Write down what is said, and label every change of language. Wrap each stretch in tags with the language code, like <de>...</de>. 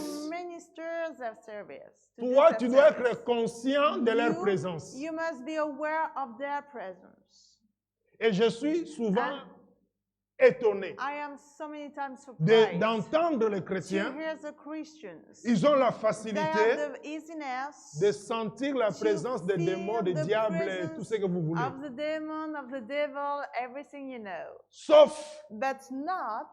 <en>to minister their service, to do</en> <fr>toi,</fr> <en>their</en> <fr>tu dois</fr> <en>service,</en> <fr>être conscient de leur</fr> <en>you-</en> <fr>présence.</fr> <en>You must be aware of their presence.</en> <fr>Et je suis souvent étonné</fr> <en>I am so many times surprised</en> <fr>d'entendre les</fr> <en>to</en> <fr>chrétiens.</fr> <en>hear the Christians.</en> <fr>Ils ont la</fr> <en>They</en> <fr>facilité</fr> <en>have the easiness</en> <fr>de sentir la</fr> <en>to</en> <fr>présence des</fr> <en>feel</en> <fr>démons, des</fr> <en>the</en> <fr>diables et</fr> <en>presence</en> <fr>tout ce que vous voulez.</fr> <en>of the demon, of the devil, everything you know,</en> <fr>Sauf</fr> <en>but not</en>